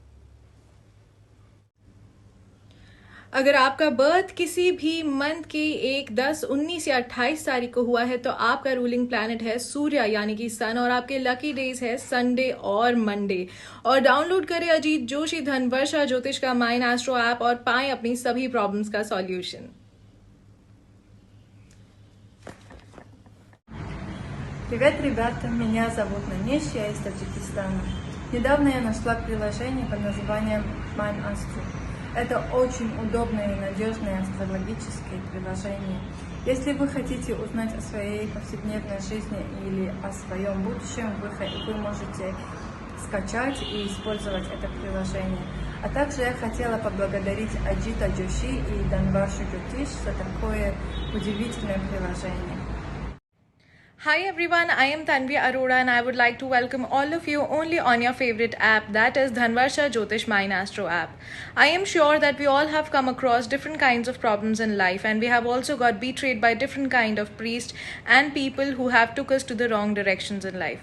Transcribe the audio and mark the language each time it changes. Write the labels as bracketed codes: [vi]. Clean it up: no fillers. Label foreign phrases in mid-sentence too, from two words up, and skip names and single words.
[hi] अगर आपका बर्थ किसी भी मंथ की 1, 10, 19 या 28 तारीख को हुआ है तो आपका [en] ruling planet [hi] है सूर्य यानी कि सन, और आपके [en] lucky days [hi] है संडे और मंडे। और डाउनलोड करें अजीत जोशी धनवर्षा ज्योतिष का माइन एस्ट्रो ऐप और पाएं अपनी सभी प्रॉब्लम्स का सॉल्यूशन। [ru] Привет, ребята! Меня зовут Нанеш, я из Таджикистана. Недавно я нашла приложение под названием MindAstro. Это очень удобное и надежное астрологическое приложение. Если вы хотите узнать о своей повседневной жизни или о своем будущем, вы можете скачать и использовать это приложение. А также я хотела поблагодарить Аджита Джоши и Дhanvarsha Jyotish за такое удивительное приложение. [en] Hi everyone, I am Tanvi Arora and I would like to welcome all of you only on your favorite app, that is Dhanvarsha Jyotish Mind Astro app. I am sure that we all have come across different kinds of problems in life, and we have also got betrayed by different kind of priests and people who have took us to the wrong directions in life.